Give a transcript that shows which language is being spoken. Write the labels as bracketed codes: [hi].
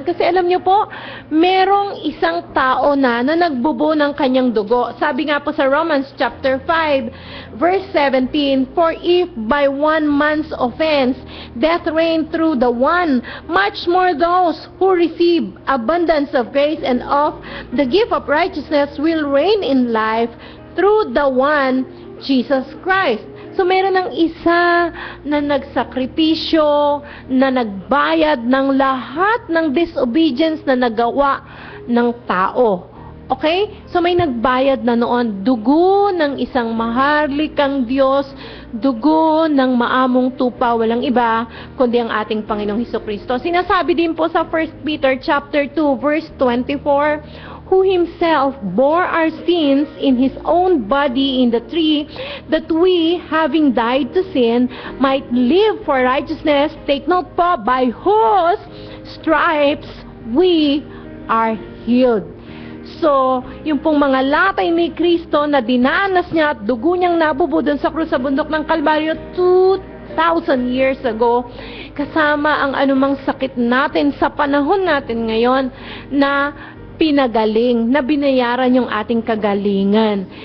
[tl] Kasi alam niyo po, merong isang tao na nagbubo ng kanyang dugo. Sabi nga po sa [en] Romans chapter 5, verse 17, For if by one man's offense, death reigned through the one, much more those who receive abundance of grace and of the gift of righteousness will reign in life through the one, Jesus Christ. [tl] So meron ng isa na nagsakripisyo, na nagbayad ng lahat ng disobedience na nagawa ng tao. Okay? So may nagbayad na noon, dugo ng isang maharlikang Diyos, dugo ng maamong tupa, walang iba kundi ang ating Panginoong Hesukristo. Sinasabi din po sa [en] 1 Peter chapter 2 verse 24, who himself bore our sins in his own body in the tree, that we, having died to sin, might live for righteousness. Take note po, by whose stripes we are healed. [tl] So, yung pong mga latay ni Kristo na dinanas niya at dugo niyang nabubo doon sa krus sa bundok ng Kalbaryo [en] 2,000 years ago, [tl] kasama ang anumang sakit natin sa panahon natin ngayon na pinagaling, na binayaran yung ating kagalingan.